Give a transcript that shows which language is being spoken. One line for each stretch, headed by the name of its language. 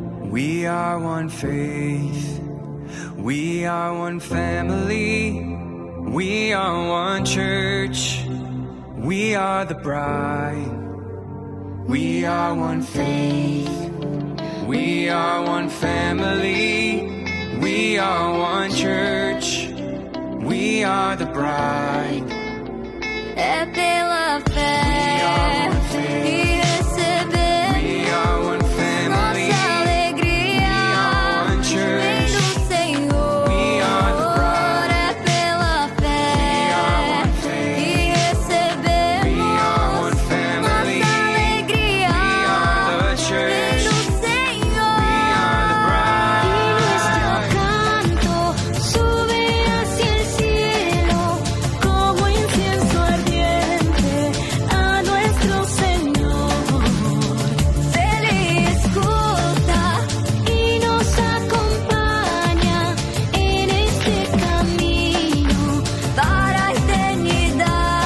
English: We are one faith, we are one family, we are one church, we are the bride. We are one faith, we are one family, we are one church, we are the bride.
Portuguese: É pela fé que recebemos nossa alegria, vem do Senhor. É pela fé que recebemos nossa alegria, vem do Senhor.
Spanish: Y nuestro canto sube hacia el cielo como incienso ardiente a nuestro Señor. Se le escucha y nos acompaña en este camino
Portuguese: para a eternidade.